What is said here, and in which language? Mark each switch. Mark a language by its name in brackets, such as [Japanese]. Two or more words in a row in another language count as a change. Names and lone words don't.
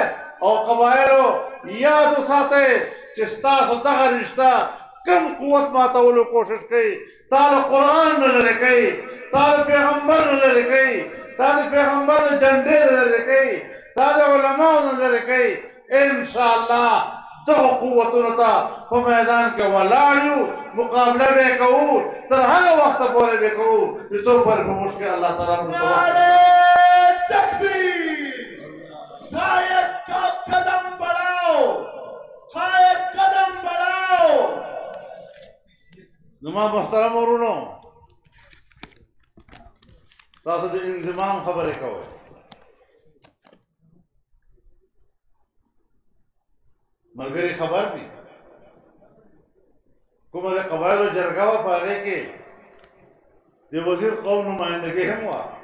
[Pashto] او قبایلو یاد وساتئ چې ستاسو دغه رشته کم قوت ماتولو کوشش کوي تا له قرآن نه لرې کوي تا د پیغمبر نه لرې کوي تا د پیغمبر د جنډې نه لرې کوي تا د علماو نه لرې کوي. انشاءالله دغو قوتونو ته په میدان کې ولاړ یو مقابله به یې کوو تر هغه وخته پورې به یې کوو چې څو پورې په موږ کې الله تعالی موږ ته [Urdu] نعرہ تکبیر. قائد کا قدم بڑھاؤ قائد قدم بڑھاؤ. [Pashto] زما محترم ورونو تاسو د انضمام خبرې کوئ. ملګري خبر دي کومه د قبایلو جرګه وه په هغې کې د وزیر قوم نمایندګي هم وه